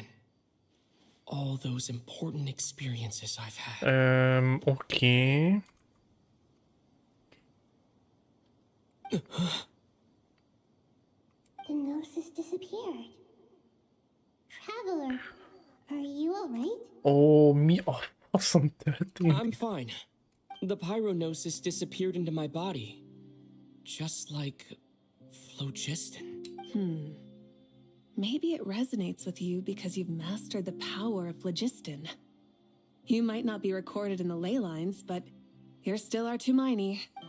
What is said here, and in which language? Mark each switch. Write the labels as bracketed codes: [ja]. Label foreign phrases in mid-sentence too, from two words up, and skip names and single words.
[en] All those important experiences I've had. Okay. The gnosis disappeared. Traveler, are you alright? [hu] Oh, mi a faszom történt? [en] I'm fine. The pyronosis disappeared into my body. Just like phlogiston. Maybe it resonates with you because you've mastered the power of phlogiston. You might not be recorded in the ley lines, but you're still our Tumaini.